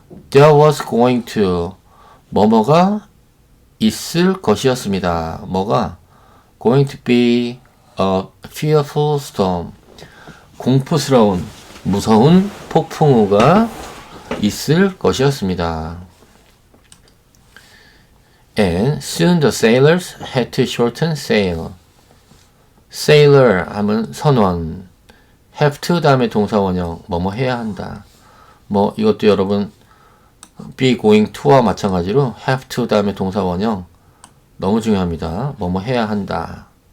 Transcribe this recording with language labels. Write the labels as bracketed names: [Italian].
[English] there was going to [Korean] 뭐뭐가 있을 것이었습니다. 뭐가 [English] going to be a fearful storm [Korean] 공포스러운 무서운 폭풍우가 있을 것이었습니다. [English] And soon the sailors had to shorten sail. [Korean] sailor 하면 선원, [English] have to [Korean] 다음에 동사 원형, 뭐뭐 해야 한다. 뭐 이것도 여러분 [English] be going to [Korean] 와 마찬가지로 [English] have to [Korean] 다음에 동사 원형 너무 중요합니다. 뭐뭐 해야 한다.